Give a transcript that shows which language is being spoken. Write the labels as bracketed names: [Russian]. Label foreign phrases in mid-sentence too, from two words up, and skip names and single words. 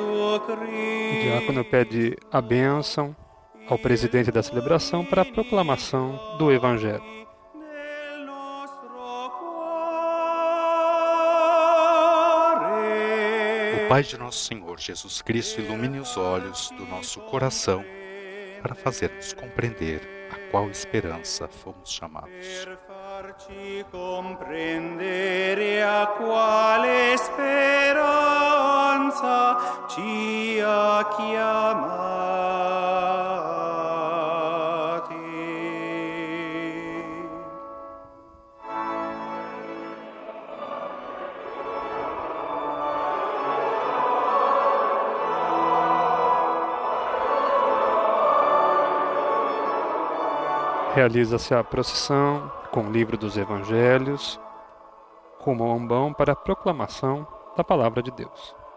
[Portuguese] O Cristo. diácono pede a bênção ao presidente da celebração para a proclamação do Evangelho. [Italian] Nel nostro [Portuguese] O [Italian] cuore. [Portuguese] Pai de nosso Senhor Jesus Cristo ilumine os olhos do nosso coração para fazermos compreender a qual esperança fomos chamados. [Italian] Per farci comprendere a quale speranza ci ha chiamati. [Portuguese] Realiza-se a procissão com o livro dos Evangelhos, rumo ao ambão para a proclamação da Palavra de Deus.